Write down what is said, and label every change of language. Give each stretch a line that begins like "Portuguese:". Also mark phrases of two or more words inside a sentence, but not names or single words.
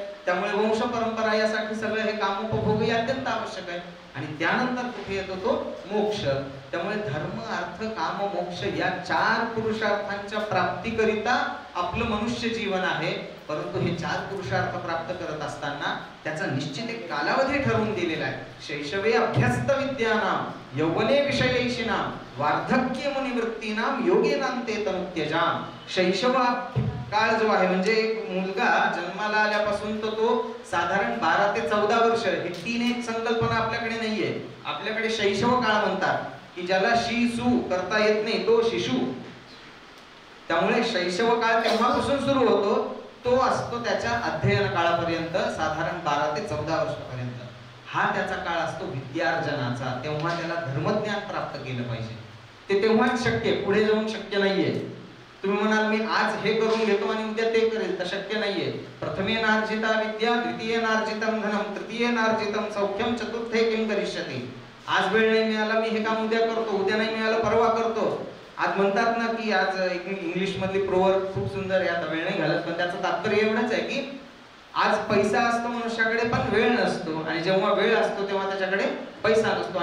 Marathi: त्यामुळे वंश परंपरा यासाठी सगळं हे काम, उपभोग हे अत्यंत आवश्यक आहे. आणि त्यानंतर कुठे येतो तो मोक्ष. त्यामुळे धर्म, अर्थ, काम, मोक्ष या 4 पुरुषार्थांच्या प्राप्तीकरिता आपलं मनुष्य जीवन आहे. परंतु हे 4 पुरुषार्थ प्राप्त करत असताना त्याचा निश्चित एक कालावधी ठरवून दिलेला आहे.
Sanskrit: शैशवे अभ्यस्त विद्यानाम, यौवने विषयैषिणाम, वार्धक्य मुनिवृत्तीनाम, योगेनांते तनुत्यजाम.
Marathi: शैशव काळ जो आहे, म्हणजे एक मुलगा जन्माला आल्यापासून तो साधारण 12 ते 14 वर्ष, ही 3 एक संकल्पना आपल्याकडे नाहीये. आपल्याकडे शैशव काळ म्हणतात की ज्याला शिशु करता येत नाही तो शिशु. त्यामुळे शैशव काळ तेव्हापासून सुरू होतो, तो असतो त्याच्या अध्ययन काळापर्यंत, साधारण 12 ते 14 वर्षापर्यंत. हा त्याचा काळ असतो विद्यार्जनाचा. तेव्हा त्याला धर्मज्ञान प्राप्त केलं पाहिजे. ते तेव्हाच शक्य, पुढे जाऊन शक्य नाहीये. तुम्ही म्हणाल मी आज हे करून घेतो आणि उद्या ते करेल, तर शक्य नाहीये.
Sanskrit: प्रथमेनार्जिता विद्या, द्वितीयेनार्जितम धनम, तृतीयेनार्जितम सौख्यम, चतुर्थे किम करिष्यति.
Marathi: आज वेळ नाही मिळाला, मी हे काम उद्या करतो, उद्या नाही मिळालं परवा करतो. आज म्हणतात ना की आज इंग्लिश मधली प्रोवर्ब खूप सुंदर आहे, आता वेळ नाही घालत, पण त्याचं तात्पर्य एवढंच आहे की आज पैसा असतो मनुष्याकडे पण वेळ नसतो, आणि जेव्हा वेळ असतो तेव्हा त्याच्याकडे पैसा नसतो.